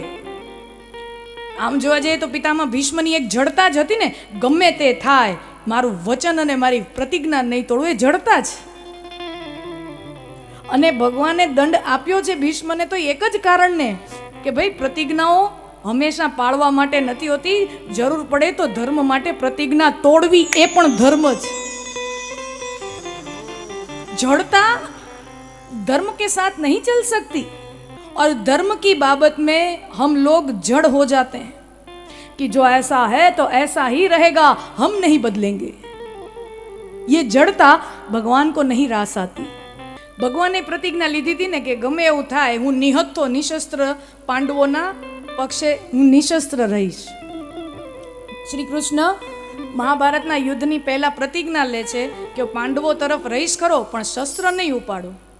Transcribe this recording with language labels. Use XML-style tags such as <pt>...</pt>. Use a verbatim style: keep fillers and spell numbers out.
<gu>આમ જોવા જઈએ તો પિતામાં ભીષ્મની એક જડતા જ હતી ને, ગમે તે થાય મારું વચન અને મારી પ્રતિજ્ઞા નહીં તોડવું, એ જડતા જ. અને ભગવાને દંડ આપ્યો છે ભીષ્મને તો એક જ કારણને કે ભાઈ પ્રતિજ્ઞાઓ હંમેશા પાળવા માટે નથી હોતી, જરૂર પડે તો ધર્મ માટે પ્રતિજ્ઞા તોડવી એ પણ ધર્મ જ.</gu> <hi>જડતા धर्म के साथ नहीं चल सकती, और धर्म की बाबत में हम लोग जड़ हो जाते हैं कि जो ऐसा है तो ऐसा ही रहेगा, हम नहीं बदलेंगे. ये जड़ता भगवान को नहीं रास आती.</hi> <gu>ભગવાને પ્રતિજ્ઞા લીધી હતી ને કે ગમે એવું થાય હું નિહત્થો નિશસ્ત્ર પાંડવોના પક્ષે હું નિશસ્ત્ર રહીશ. શ્રી કૃષ્ણ મહાભારતના યુદ્ધની પહેલાં પ્રતિજ્ઞા લે છે કે પાંડવો તરફ રહીશ ખરો પણ શસ્ત્ર નહીં ઉપાડો.</gu>